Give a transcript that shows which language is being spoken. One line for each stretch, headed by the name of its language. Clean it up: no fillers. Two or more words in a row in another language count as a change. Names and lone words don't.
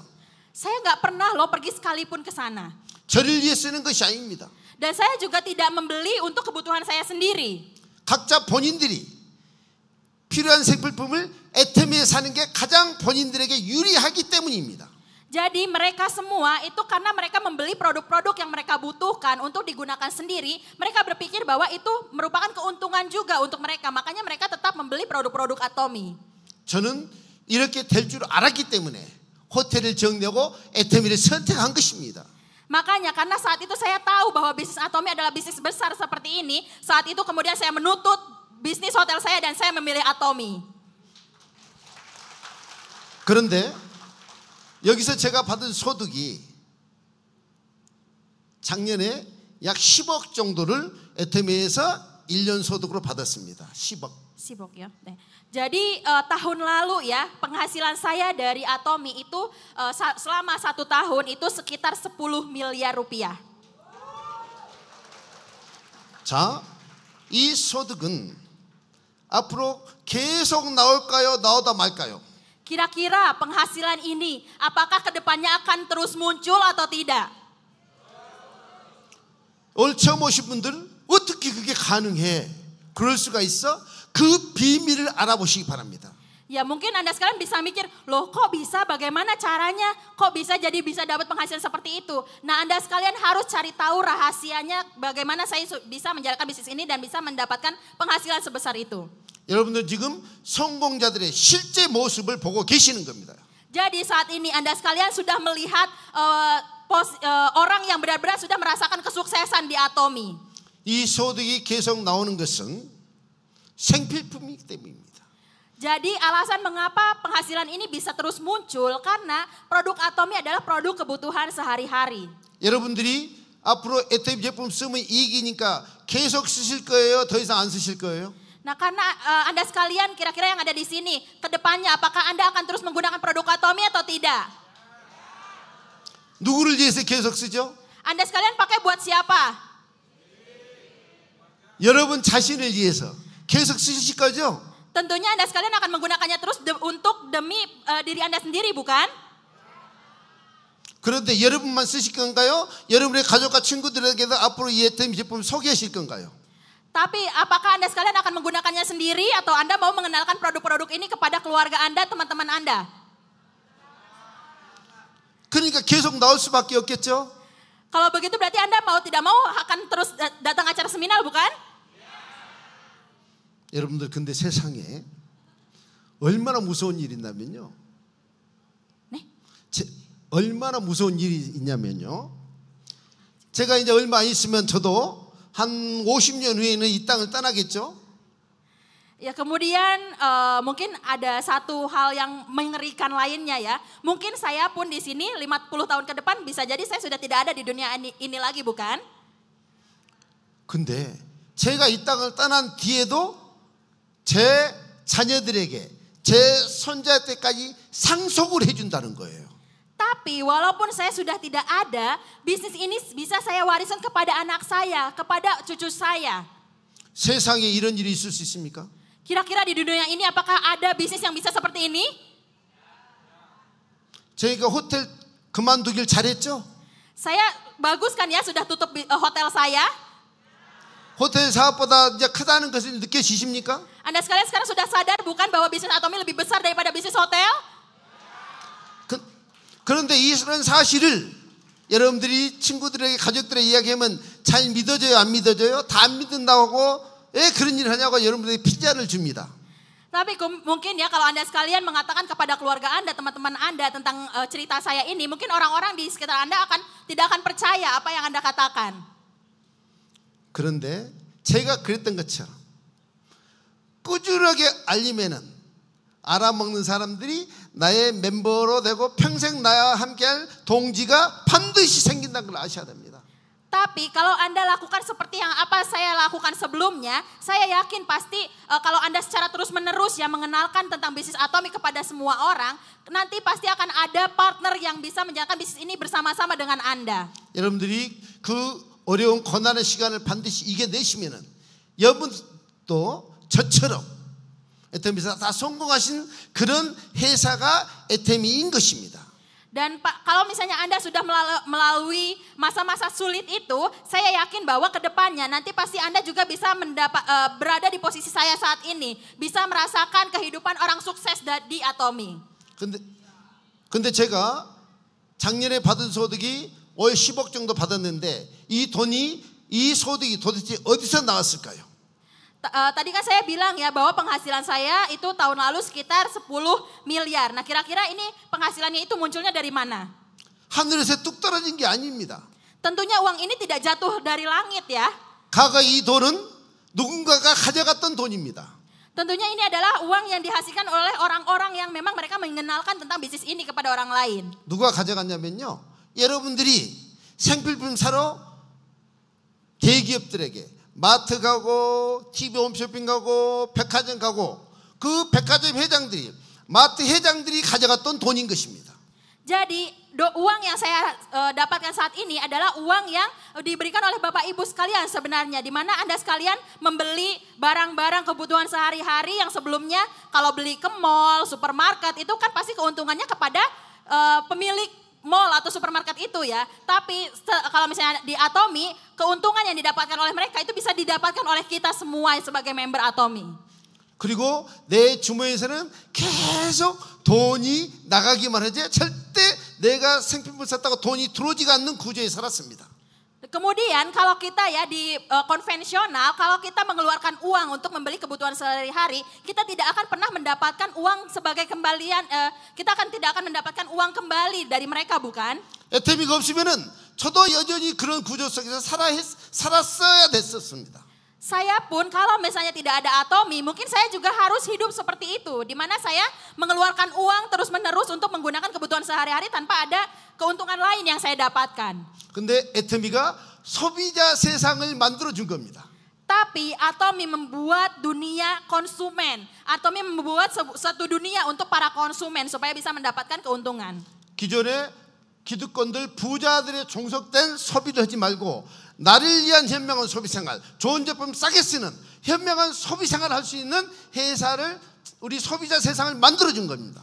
Indonesian: Saya nggak pernah loh pergi sekalipun ke sana.
Korean: 저를 위해 쓰는 것이 아닙니다.
Indonesian: Dan saya juga tidak membeli untuk kebutuhan saya sendiri.
Korean: 각자 본인들이 필요한 생필품을 애터미에 사는 게 가장 본인들에게 유리하기 때문입니다.
Indonesian: Jadi mereka semua itu karena mereka membeli produk-produk yang mereka butuhkan untuk digunakan sendiri, mereka berpikir bahwa itu merupakan keuntungan juga untuk mereka. Makanya mereka tetap membeli produk-produk Atomy.
Korean: 저는 이렇게 될 줄 알았기 때문에 호텔을 정리하고 애터미를 선택한 것입니다.
Indonesian: Makanya karena saat itu saya tahu bahwa bisnis Atomy adalah bisnis besar seperti ini, saat itu kemudian saya menutup bisnis hotel saya dan saya memilih Atomy.
Korean: 그런데 여기서 제가 받은 소득이 작년에 약 10억 정도를 애터미에서 1년 소득으로 받았습니다. 10억. 10억 ya.
Indonesian: Jadi tahun lalu ya penghasilan saya dari Atomy itu selama 1 tahun itu sekitar 10 miliar rupiah.
Korean: 자, 이 소득은 앞으로 계속 나올까요? 나오다 말까요?
Indonesian: Kira-kira penghasilan ini apakah kedepannya akan terus muncul atau tidak?
Korean: 오늘 처음 오신 분들 어떻게 그게 가능해? 그럴 수가 있어? 그 비밀을 알아보시기 바랍니다.
Indonesian: Ya mungkin Anda sekalian bisa mikir, loh kok bisa, bagaimana caranya, kok bisa dapat penghasilan seperti itu. Nah Anda sekalian harus cari tahu rahasianya bagaimana saya bisa menjalankan bisnis ini dan bisa mendapatkan penghasilan sebesar itu.
Korean: 여러분들 지금 성공자들의 실제 모습을 보고 계시는 겁니다.
Indonesian: Jadi saat ini Anda sekalian sudah melihat orang yang benar-benar sudah merasakan kesuksesan di Atomy.
Korean: 이 소득이 계속 나오는 것은 생필품이기 때문입니다.
Indonesian: Jadi alasan mengapa penghasilan ini bisa terus muncul karena produk Atomy adalah produk kebutuhan sehari-hari.
Korean: 여러분들이 앞으로 애터미 제품 쓰면 이익이니까 계속 쓰실 거예요? 더 이상 안 쓰실 거예요?
Indonesian: Nah karena Anda sekalian kira-kira yang ada di sini, kedepannya apakah Anda akan terus menggunakan produk Atomy atau tidak?
Korean: 누구를 위해서 계속 쓰죠?
Indonesian: Anda sekalian pakai buat siapa?
Korean: 여러분 자신을 위해서 계속 쓰실 거죠?
Indonesian: Tentunya Anda sekalian akan menggunakannya terus untuk demi diri Anda sendiri, bukan?
Korean: 그런데 여러분만 쓰실 건가요? 여러분의 가족과 친구들에게도 앞으로 이 애터미 제품 소개하실 건가요?
Indonesian: Tapi apakah Anda sekalian akan menggunakannya sendiri atau Anda mau mengenalkan produk-produk ini kepada keluarga Anda, teman-teman Anda?
Korean: 그러니까 계속 나올 수밖에 없겠죠?
Indonesian: Kalau begitu berarti Anda mau tidak mau akan terus datang acara seminar, bukan?
Korean: 여러분들 근데 세상에 얼마나 무서운 일이 있냐면요. 네? 얼마나 무서운 일이 있냐면요. 제가 이제 얼마 안 있으면 저도 한 50년 후에는 이 땅을 떠나겠죠.
Indonesian: Ya kemudian mungkin ada satu hal yang mengerikan lainnya ya. Mungkin saya pun di sini 50 tahun ke depan bisa jadi saya sudah tidak ada di dunia ini lagi, bukan?
Korean: 근데 제가 이 땅을 떠난 뒤에도 제 자녀들에게 제 손자 때까지 상속을 해준다는 거예요.
Indonesian: Tapi walaupun saya sudah tidak ada, bisnis ini bisa saya wariskan kepada anak saya, kepada cucu saya.
Korean: 세상에 이런 일이 있을 수 있습니까?
Indonesian: Kira-kira di dunia ini apakah ada bisnis yang bisa seperti ini?
Korean: 저희가 호텔 그만두길 잘했죠?
Indonesian: Saya bagus kan ya sudah tutup hotel saya.
Korean: 호텔 사업보다 이제 크다는 것을 느껴지십니까?
Indonesian: Anda sekalian sekarang sudah sadar bukan bahwa bisnis Atomi lebih besar daripada bisnis hotel?
Korean: 그런데 이런 사실을 여러분들이 친구들에게 가족들에게 이야기하면 잘 믿어져요, 안 믿어져요? 다 안 믿는다고 하고 왜 그런 일을 하냐고 여러분들에게 피자를 줍니다.
Indonesian: Tapi mungkin ya kalau Anda sekalian mengatakan kepada keluarga Anda, teman-teman Anda tentang cerita saya ini, mungkin orang-orang di sekitar Anda tidak akan percaya apa yang Anda katakan.
Korean: 그런데 제가 그랬던 것처럼 꾸준하게 알리면은 알아먹는 사람들이 나의 멤버로 되고 평생 나와 함께할 동지가 반드시 생긴다는 걸 아셔야 됩니다.
Indonesian: Tapi kalau Anda lakukan seperti yang apa saya lakukan sebelumnya, saya yakin pasti kalau Anda secara terus-menerus ya mengenalkan tentang bisnis Atomi kepada semua orang, nanti pasti akan ada partner yang bisa menjalankan bisnis ini bersama-sama dengan Anda.
Korean: 여러분들이 그 어려운 고난의 시간을 반드시 이겨내시면은 여러분도 저처럼 에테미에서 다 성공하신 그런 회사가 에테미인 것입니다.
Indonesian: Dan kalau misalnya Anda sudah melalui masa-masa sulit itu, saya yakin bahwa ke depannya nanti pasti Anda juga bisa berada di posisi saya saat ini. Bisa merasakan kehidupan orang sukses di Atomi.
Korean: 근데 제가 작년에 받은 소득이 월 10억 정도 받았는데 이 소득이 도대체 어디서 나왔을까요?
Indonesian: Tadi kan saya bilang ya bahwa penghasilan saya itu tahun lalu sekitar 10 miliar. Nah kira-kira ini penghasilannya itu munculnya dari mana?
Korean: 하늘에서 뚝 떨어진 게 아닙니다.
Indonesian: Tentunya uang ini tidak jatuh dari langit ya.
Korean: 과거 이 돈은 누군가가 가져갔던 돈입니다.
Indonesian: Tentunya ini adalah uang yang dihasilkan oleh orang-orang yang memang mereka mengenalkan tentang bisnis ini kepada orang lain.
Korean: 누가 가져갔냐면요. 여러분들이 생필품 사러 대기업들에게 마트 가고 TV 홈쇼핑 가고 백화점 가고 그 백화점 회장들이 마트 회장들이 가져갔던 돈인 것입니다.
Indonesian: Jadi uang yang saya dapatkan saat ini adalah uang yang diberikan oleh Bapak Ibu sekalian sebenarnya. Di mana Anda sekalian membeli barang-barang kebutuhan sehari-hari yang sebelumnya kalau beli ke mall, supermarket itu kan pasti keuntungannya kepada pemilik mall atau supermarket itu ya. Tapi kalau misalnya di Atomi, keuntungan yang didapatkan oleh mereka itu bisa didapatkan oleh kita semua sebagai member Atomi.
Korean: 그리고 내 주머니에서는 계속 돈이 나가기만 하지 절대 내가 생필품을 샀다고 돈이 들어오지가 않는 구조에 살았습니다.
Indonesian: Kemudian kalau kita ya di konvensional, kalau kita mengeluarkan uang untuk membeli kebutuhan sehari-hari, kita tidak akan pernah mendapatkan uang sebagai kembalian, kita tidak akan mendapatkan uang kembali dari mereka, bukan?
Korean: 에테미가 없으면은 저도 여전히 그런 구조 속에서 살았어야 됐었습니다.
Indonesian: Saya pun kalau misalnya tidak ada Atomi, mungkin saya juga harus hidup seperti itu. Di mana saya mengeluarkan uang terus-menerus untuk menggunakan kebutuhan sehari-hari tanpa ada keuntungan lain yang saya dapatkan.
Korean: 근데 에테미가 소비자 세상을 만들어 준 겁니다.
Indonesian: Tapi Atomi membuat dunia konsumen. Atomi membuat satu dunia untuk para konsumen supaya bisa mendapatkan keuntungan.
Korean: 기존에 기득권들 부자들의 종속된 소비를 하지 말고 나를 위한 현명한 소비생활, 좋은 제품 싸게 쓰는 현명한 소비생활을 할 수 있는 회사를 우리 소비자 세상을 만들어 준 겁니다.